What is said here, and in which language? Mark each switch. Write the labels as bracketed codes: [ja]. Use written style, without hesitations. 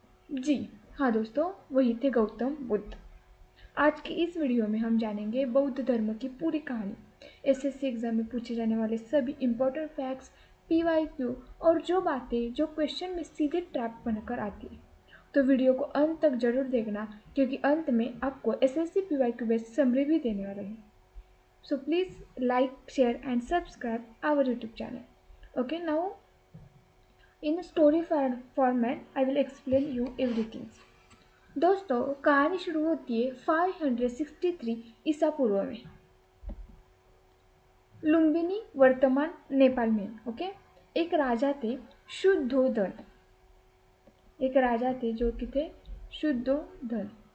[hi] जी हाँ दोस्तों, वही थे गौतम बुद्ध। आज की इस वीडियो में हम जानेंगे बौद्ध धर्म की पूरी कहानी, एसएससी एग्जाम में पूछे जाने वाले सभी इंपॉर्टेंट फैक्ट्स, पीवाईक्यू और जो बातें जो क्वेश्चन में सीधे ट्रैप बनकर आती है। तो वीडियो को अंत तक जरूर देखना, क्योंकि अंत में आपको एसएससी पीवाईक्यू बेस्ड समरी भी देने वाले हैं। [en] So please like, share and subscribe our YouTube channel. Okay, now in story format I will explain you everything. [hi] दोस्तों, कहानी शुरू होती है 563 ईसा पूर्व में, लुम्बिनी वर्तमान नेपाल में। ओके, एक राजा थे शुद्धोधन, एक राजा थे जो कि थे शुद्धोधन।